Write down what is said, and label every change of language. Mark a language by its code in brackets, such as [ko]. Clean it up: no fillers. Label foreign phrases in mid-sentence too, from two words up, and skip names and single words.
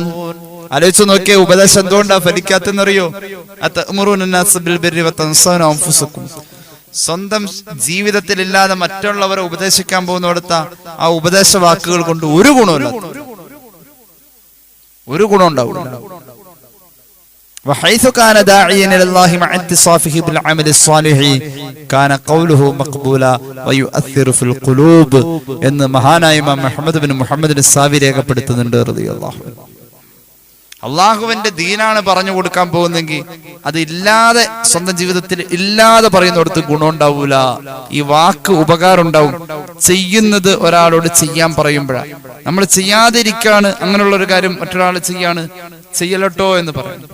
[ml] ആലോചിച്ച് നോക്കിയേ, ഉപദേശം എന്തുകൊണ്ടാ ഫലിക്കാത്തെന്നറിയോ? [ar] أتأمرون الناس بالبر وتنسون أنفسكم. [ml] സ്വന്തം ജീവിതത്തിൽ ഇല്ലാതെ മറ്റുള്ളവരെ ഉപദേശിക്കാൻ പോകുന്നിടത്ത ആ ഉപദേശ വാക്കുകൾ കൊണ്ട് ഒരു ഗുണമില്ല, ഒരു ഗുണം ഉണ്ടാവില്ല. [ar] وحيث كان داعيا الى الله مع اتصافه بالعمل الصالح كان قوله مقبولا ويؤثر في القلوب [ml] എന്ന് മഹാനായ ഇമാം മുഹമ്മദ് ബിൻ മുഹമ്മദ് അസ്സാവി രേഖപ്പെടുത്തുന്നുണ്ട് [ar] رضي الله عنه. [ml] അള്ളാഹുവിന്റെ ദീനാണ് പറഞ്ഞു കൊടുക്കാൻ പോകുന്നെങ്കിൽ അതില്ലാതെ സ്വന്തം ജീവിതത്തിൽ ഇല്ലാതെ പറയുന്നിടത്ത് ഗുണമുണ്ടാവൂല. ഈ വാക്ക് ഉപകാരം ഉണ്ടാവും. ചെയ്യുന്നത് ഒരാളോട് ചെയ്യാൻ പറയുമ്പോഴാണ്. നമ്മൾ ചെയ്യാതിരിക്കാണ് അങ്ങനെയുള്ള ഒരു കാര്യം മറ്റൊരാൾ ചെയ്യലട്ടോ എന്ന് പറയുന്നത്.